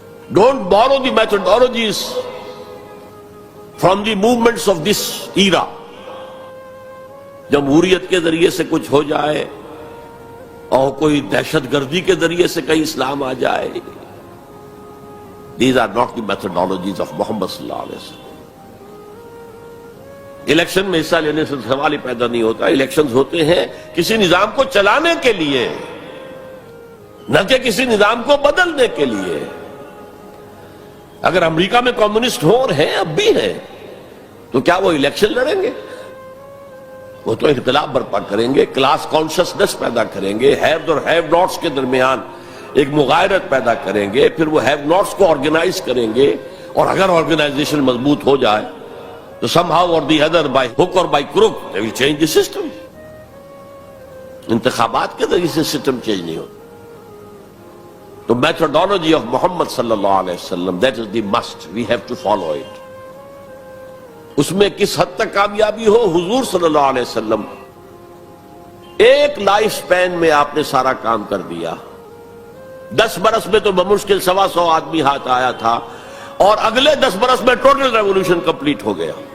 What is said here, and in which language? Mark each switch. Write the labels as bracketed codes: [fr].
[en] Don't borrow the methodologies from the movements of this era. [ur] جمہوریت کے ذریعے سے کچھ ہو جائے اور کوئی دہشت گردی کے ذریعے سے کہیں اسلام آ جائے. [en] These are not the methodologies of Muhammad صلی اللہ علیہ وسلم. [ur] الیکشن میں حصہ لینے سے سوال ہی پیدا نہیں ہوتا. الیکشنز ہوتے ہیں کسی نظام کو چلانے کے لیے، نہ کہ کسی نظام کو بدلنے کے لیے. اگر امریکہ میں کمیونسٹ ہو رہے ہیں، اب بھی ہیں، تو کیا وہ الیکشن لڑیں گے؟ وہ تو انقلاب برپا کریں گے، کلاس کانشسنس پیدا کریں گے، ہیوز اور ہیو ناٹس کے درمیان ایک مغایرت پیدا کریں گے، پھر وہ ہیو ناٹس کو آرگنائز کریں گے. اور اگر آرگنائزیشن مضبوط ہو جائے تو [en] somehow or the other, by hook or by crook, they will change the system. [ur] انتخابات کے ذریعے سے سسٹم چینج نہیں ہوتا. [en] تو methodology of Muhammad صلی اللہ علیہ وسلم، that is the must, we have to follow it. [ur] اس میں کس حد تک کامیابی ہو، حضور صلی اللہ علیہ وسلم ایک لائف سپین میں آپ نے سارا کام کر دیا. 10 برس میں تو بمشکل 125 آدمی ہاتھ آیا تھا، اور اگلے 10 برس میں ٹوٹل ریولوشن کمپلیٹ ہو گیا.